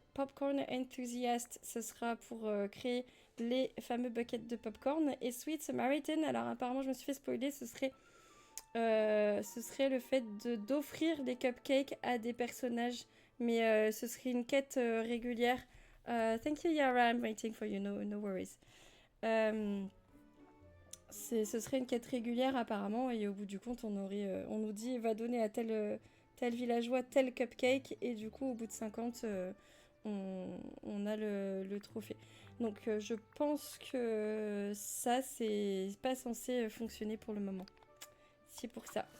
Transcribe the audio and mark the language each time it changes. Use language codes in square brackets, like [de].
[fr] Popcorn Enthusiast, ce sera pour créer les fameux buckets de popcorn. Et Sweet Samaritan, alors apparemment je me suis fait spoiler, ce serait le fait d'offrir des cupcakes à des personnages. Mais ce serait une quête régulière. [en] Thank you Yara, I'm waiting for you, no worries. [fr] Ce serait une quête régulière apparemment et au bout du compte on nous dit va donner à tel villageois tel cupcake et du coup au bout de 50 on a le trophée. Donc je pense que ça c'est pas censé fonctionner pour le moment. C'est pour ça.